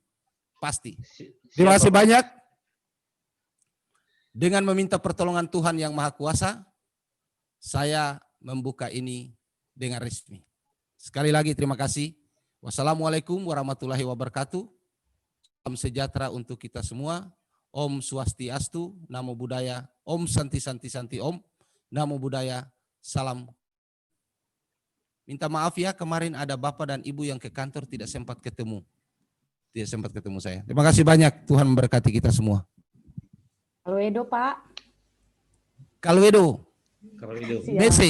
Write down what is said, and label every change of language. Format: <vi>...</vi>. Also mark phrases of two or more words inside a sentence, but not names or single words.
<id>Pasti. Terima kasih banyak. Dengan meminta pertolongan Tuhan yang Maha Kuasa, saya membuka ini dengan resmi. Sekali lagi terima kasih.</id> <ar>والسلام عليكم ورحمة الله وبركاته.</ar> <id>Salam sejahtera untuk kita semua.</id> <sa>ॐ स्वस्त्यस्तु,</sa> <pi>Namo Buddhaya.</pi> <sa>ॐ शान्तिः शान्तिः शान्तिः ॐ.</sa> <pi>Namo Buddhaya.</pi> <id>Salam. Minta maaf ya, kemarin ada Bapak dan Ibu yang ke kantor tidak sempat ketemu. Tidak sempat ketemu saya. Terima kasih banyak. Tuhan memberkati kita semua. Kalwedo Pak. Kalwedo. Siap.</id>